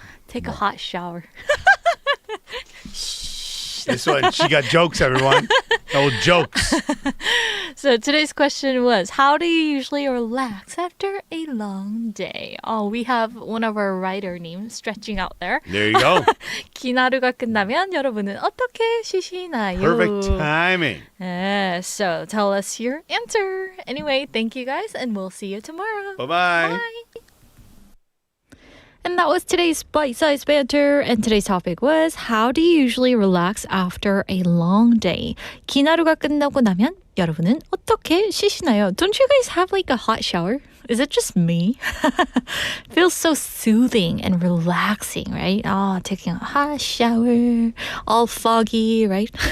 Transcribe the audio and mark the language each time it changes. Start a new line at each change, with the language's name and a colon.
English: Take a hot shower. This one, she got jokes, everyone. Oh, jokes. So today's question was, how do you usually relax after a long day? Oh, we have one of our writer names stretching out there. There you go.
Korean: 긴 하루가 끝나면 여러분은 어떻게 쉬시나요?
English: Perfect timing. Yeah, so tell us your answer. Anyway, thank you guys, and we'll see you tomorrow. Bye-bye. Bye. And that was today's bite-sized banter. And today's topic was, how do you usually relax after a long day?
Korean: 긴 하루가 끝나고 나면 여러분은 어떻게 쉬시나요?
English: Don't you guys have like a hot shower? Is it just me? Feels so soothing and relaxing, right? Oh, taking a hot shower, all foggy, right?